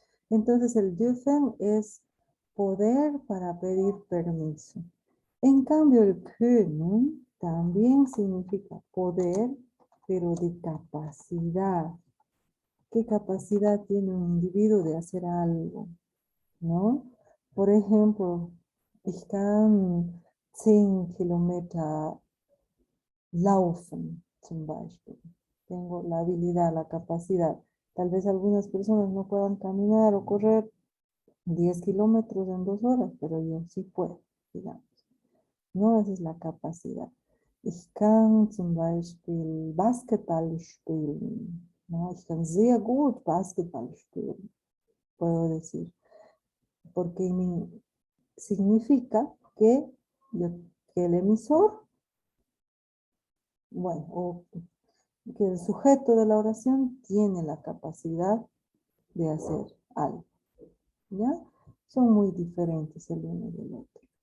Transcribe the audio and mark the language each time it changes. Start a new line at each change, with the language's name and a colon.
Spanish: Entonces el dürfen es poder para pedir permiso. En cambio el können también significa poder, pero de capacidad. ¿Qué capacidad tiene un individuo de hacer algo? ¿No? Por ejemplo,
German: ich kann 10 Kilometer laufen, zum Beispiel.
Spanish: Tengo la habilidad, la capacidad. Tal vez algunas personas no puedan caminar o correr 10 kilómetros en 2 horas, pero yo sí puedo, digamos. No, esa es la capacidad.
German: Ich kann zum Beispiel Basketball spielen. No, ich kann sehr gut Basketball spielen,
Spanish: puedo decir. Porque significa que, que el emisor, bueno, o que el sujeto de la oración tiene la capacidad de hacer algo. ¿Ya? Son muy diferentes el uno del otro.